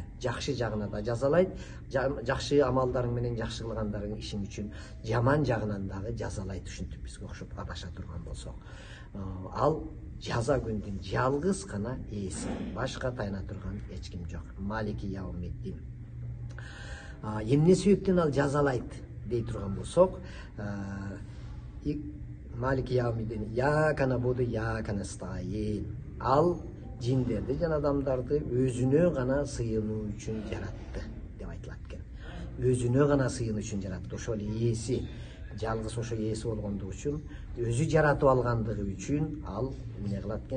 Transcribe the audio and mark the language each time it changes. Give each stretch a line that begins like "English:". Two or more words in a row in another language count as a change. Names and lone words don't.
Kyrgyz: Жакшы жагына да жазалайт, жакшы амалдарың менен жакшы кылгандарың ишиң үчүн, жаман жагынан дагы жазалайт, ушинтип бизге окшоп адаша турган болсок. Ал жаза күндүн жалгыз гана ээси, башка тайына турган эч ким жок.
Arabic: مالك يوم الدين.
Kyrgyz: Эмне себептен ал жазалайт дей турган болсок,
Arabic: مالك يوم الدين، إياك نعبد، إياك نستعين.
Kyrgyz: Ал жиндерди жана адамдарды өзүнө гана сыйынуу үчүн жаратты деп айтылат экен. Өзүнө гана сыйынуу үчүн жаратты. Ошол ээси, жалгыз ошо ээси болгондугу үчүн, өзү жаратып алгандыгы үчүн ал эмне кылат экен?